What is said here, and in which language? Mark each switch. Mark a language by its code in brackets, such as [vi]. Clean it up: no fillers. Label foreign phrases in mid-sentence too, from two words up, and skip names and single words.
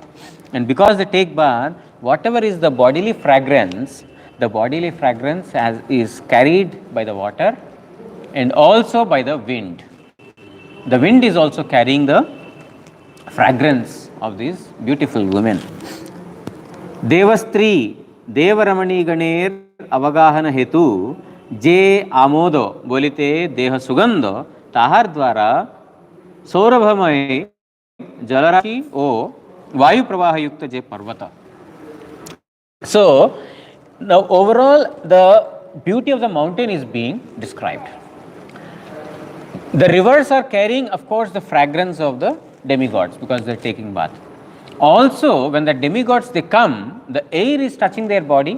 [en] And because they take bath, whatever is the bodily fragrance is carried by the water and also by the wind. The wind is also carrying the fragrance of these beautiful women. [bn] দেবস্ত্রী, দেবরমণীগণের অবগাহন হেতু, যে আমোদ, বলিতে, দেহ সুগন্ধ, তাহার দ্বারা, সৌরভময়, জলরাশি, ও, বায়ু প্রবাহ যুক্ত যে পর্বত. [en] So, now overall the beauty of the mountain is being described. The rivers are carrying, of course, the fragrance of the demigods because they are taking bath. Also, when the demigods they come, the air is touching their body.